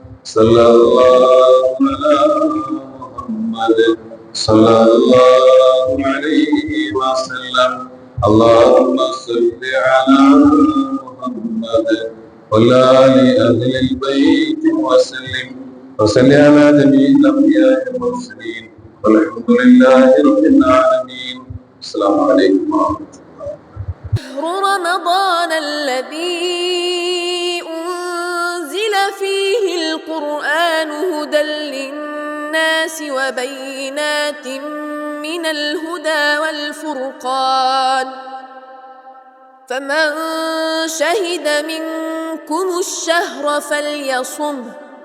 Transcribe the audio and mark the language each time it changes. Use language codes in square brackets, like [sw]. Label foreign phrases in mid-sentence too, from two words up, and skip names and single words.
[ar] صلى الله على محمد صلى الله عليه وسلم. اللهم صل على محمد وآل أهل البيت وسلم. وصلي على جميع الأنبياء والمرسلين والحمد لله رب العالمين. السلام عليكم ورحمة الله. شهر رمضان الذي أنزل فيه القرآن هدى للناس وبينات من الهدى والفرقان فمن شهد منكم الشهر فليصمه